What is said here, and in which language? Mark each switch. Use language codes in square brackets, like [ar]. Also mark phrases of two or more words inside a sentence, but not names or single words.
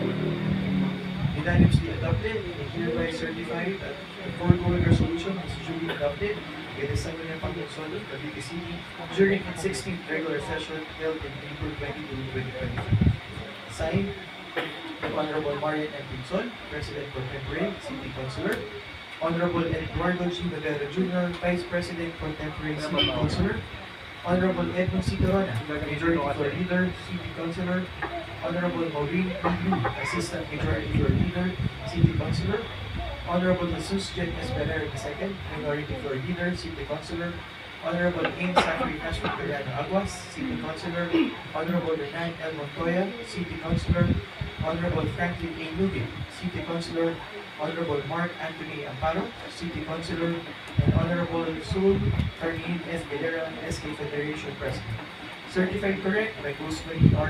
[en] Unanimously adopted and hereby certified that the foregoing resolution is duly adopted by the Sangguniang Panglunsod of Cavite City during its 16th regular session held in April 22, 2025. Signed, the Honorable Marian M. Pinson, President Pro Tempore, City Councilor. Honorable Eduardo G. Noguera Jr., Vice President Pro Tempore, City Councilor. Honorable Edmond C. Terona, Majority Floor Leader, City Councilor. Honorable Maureen B. Yu, Assistant Majority Floor Leader, City Councilor. Honorable Jesus Jen Esperer II, Minority Floor Leader, City Councilor. Honorable Aim Sacri Nasri Fernando Aguas, City Councilor. Honorable Renan L. Montoya, City Councilor. Honorable Franklin A. Nugent, City Councilor. Honorable Mark Anthony Amparo, City Councilor. And Honorable Sul Carmine S. Galera, SK Federation President. Certified correct by Rosemary R.